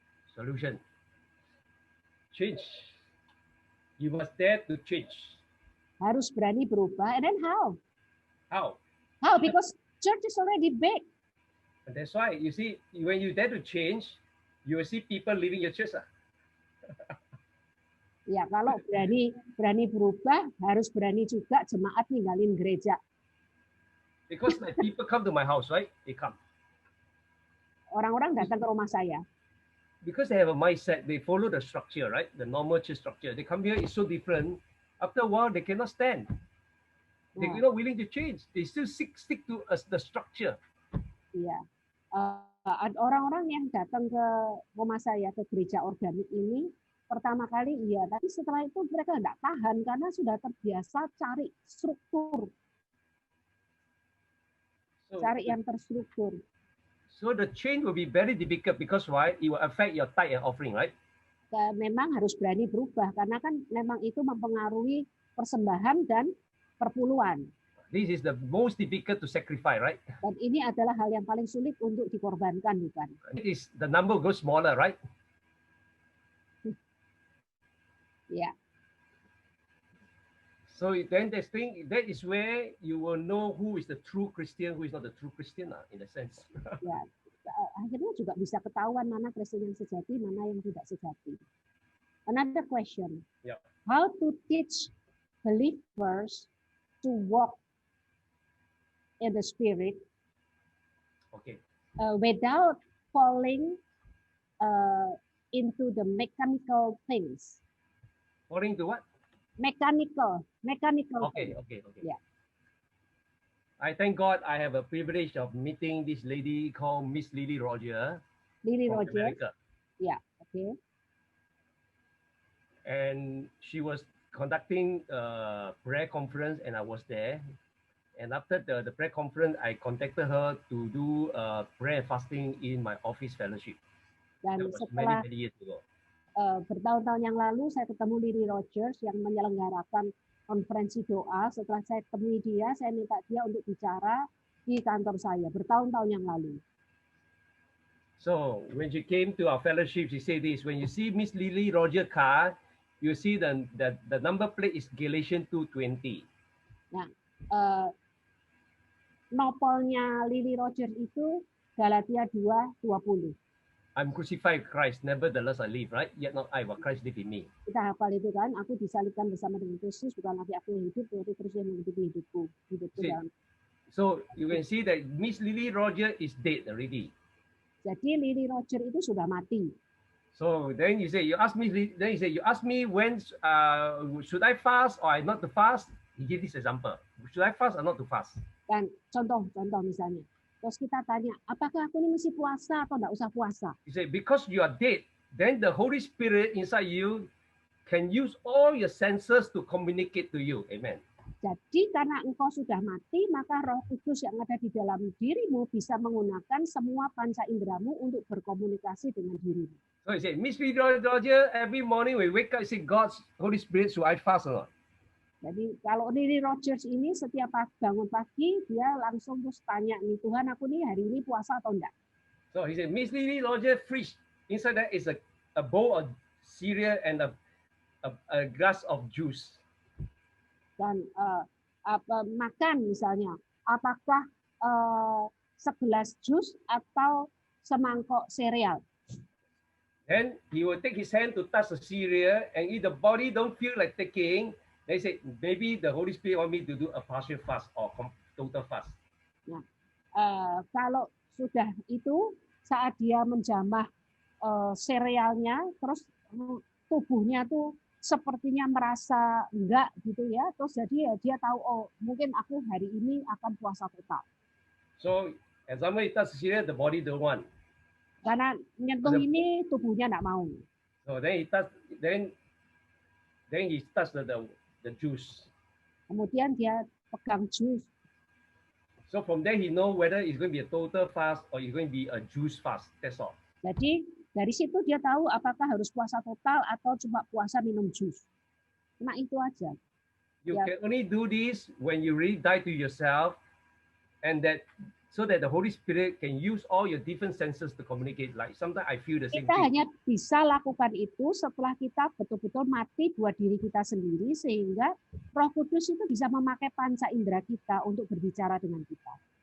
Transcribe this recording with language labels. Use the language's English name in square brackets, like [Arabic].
[English] Solution. Change. You must dare to change. [Indonesian] Harus berani berubah. [English] And then how? How? Because church is already big. And that's why you see, when you dare to change, you will see people leaving your church. [Indonesian] Ya, kalau berani berubah, harus berani juga jemaat ninggalin gereja. [English] Because like people come to my house, right? They come. [Indonesian] Orang-orang datang ke rumah saya. [English] Because they have a mindset, they follow the structure, right? The normal church structure. They come here, it's so different. After a while, they cannot stand. They're not willing to change. They still stick to the structure. [Indonesian] Iya. Orang-orang yang datang ke rumah saya, ke gereja organik ini, pertama kali iya, tapi setelah itu mereka tidak tahan karena sudah terbiasa cari struktur. Cari yang terstruktur. [English] So the change will be very difficult because why? It will affect your tithe and offering, right? [Indonesian] Memang harus berani berubah karena kan memang itu mempengaruhi persembahan dan perpuluhan. [English] This is the most difficult to sacrifice, right? [Indonesian] Dan ini adalah hal yang paling sulit untuk dikorbankan, bukan? [English] It is the number goes smaller, right? Yeah. So then that is where you will know who is the true Christian, who is not the true Christian, in a sense. [Indonesian] Ya, akhirnya juga bisa ketahuan mana Kristen yang sejati, mana yang tidak sejati. [English] Another question. Yeah. How to teach believers to walk in the Spirit? Okay. Without falling into the mechanical things. Falling to what? Mechanical. Okay. Yeah. I thank God I have a privilege of meeting this lady called Miss Lily Roger. Lily from Roger. America. Yeah. Okay. And she was conducting a prayer conference, and I was there. And after the prayer conference, I contacted her to do prayer and fasting in my office fellowship. [Indonesian] Dan [English] that was [Indonesian] setelah [English] many years ago. [Indonesian] Bertahun-tahun yang lalu saya ketemu Lily Rogers yang menyelenggarakan konferensi doa. Setelah saya temui dia, saya minta dia untuk bicara di kantor saya bertahun-tahun yang lalu. [English] So when she came to our fellowship, she said this: when you see Miss Lily Roger car, you see the number plate is Galatians 2:20. [Indonesian] Nopolnya Lily Rogers itu Galatia 2:20. [English] I'm crucified with Christ, nevertheless I live, right? Yet not I, but Christ live in me. [Indonesian] Kita hafal itu kan, aku disalibkan bersama dengan Kristus, bukan lagi aku yang hidup, tetapi Kristus yang menghidupi hidupku. [English] See, so you can see that Miss Lily Rogers is dead already. [Indonesian] Jadi Lily Rogers itu sudah mati. [English] So then you say, you ask me when should I fast or I not to fast? He give this example. Should I fast or not to fast? [Indonesian] Dan contoh misalnya. Terus kita tanya, apakah aku ini mesti puasa atau enggak usah puasa? [English] You say, because you are dead, then the Holy Spirit inside you can use all your senses to communicate to you. Amen. [Indonesian] Jadi karena engkau sudah mati, maka Roh Kudus yang ada di dalam dirimu bisa menggunakan semua panca inderamu untuk berkomunikasi dengan dirimu. [English] So you say, Miss Roger, every morning we wake up, say, God's Holy Spirit, should I fast or not? [Indonesian] Jadi kalau Lily Rogers ini setiap bangun pagi, dia langsung terus tanya nih, Tuhan aku nih hari ini puasa atau enggak? [English] So he said, Miss Lily Roger, fridge, inside that is a bowl of cereal and a glass of juice. [Indonesian] Dan makan misalnya, apakah segelas jus atau semangkok sereal? [English] Then he will take his hand to touch the cereal, and if the body don't feel like taking, they say maybe the Holy Spirit want me to do a partial fast or total fast. [Indonesian] Nah, kalau sudah itu saat dia menjamah serealnya, terus tubuhnya tuh sepertinya merasa enggak gitu ya, terus jadi dia tahu oh mungkin aku hari ini akan puasa total. [English] So as somebody touch the cereal, the body don't want. [Indonesian] Karena nyentuh ini tubuhnya enggak mau. [English] So then he touch, then he touch the juice. [Indonesian] Kemudian dia pegang jus. [English] So from there he know whether it's going to be a total fast or it's going to be a juice fast. That's all. [Indonesian] Jadi dari situ dia tahu apakah harus puasa total atau cuma puasa minum jus. Nah itu aja. [English] You can only do this when you really die to yourself, and that so that the Holy Spirit can use all your different senses to communicate. Like sometimes I feel the same [Indonesian] Kita [English] thing. [Indonesian] hanya bisa lakukan itu setelah kita betul-betul mati buat diri kita sendiri, sehingga Roh Kudus itu bisa memakai panca indera kita untuk berbicara dengan kita.